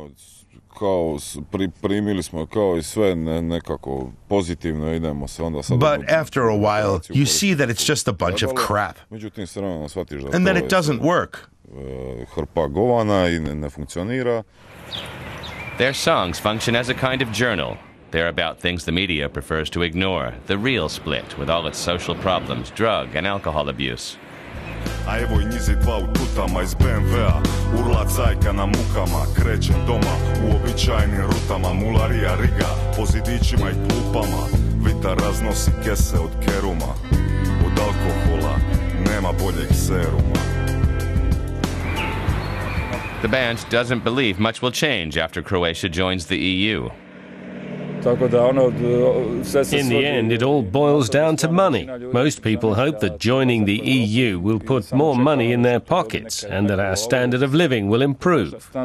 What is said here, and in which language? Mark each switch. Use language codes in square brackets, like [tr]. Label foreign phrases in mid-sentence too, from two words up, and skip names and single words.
[en] But after a while, you see that it's just a bunch of crap, and that it doesn't work. Their songs function as a kind of journal. They're about things the media prefers to ignore, the real Split with all its social problems, drug and alcohol abuse. [hr] A evo i njizi dva u tutama iz BMW-a, urla cajka na mukama, krećem doma, uobičajenim rutama, mularija riga, po zidićima i klupama, vitar raznosi kese od keruma, od alkohola nema boljeg seruma. [en] The band doesn't believe much will change after Croatia joins the EU. In the end, it all boils down to money. Most people hope that joining the EU will put more money in their pockets and that our standard of living will improve.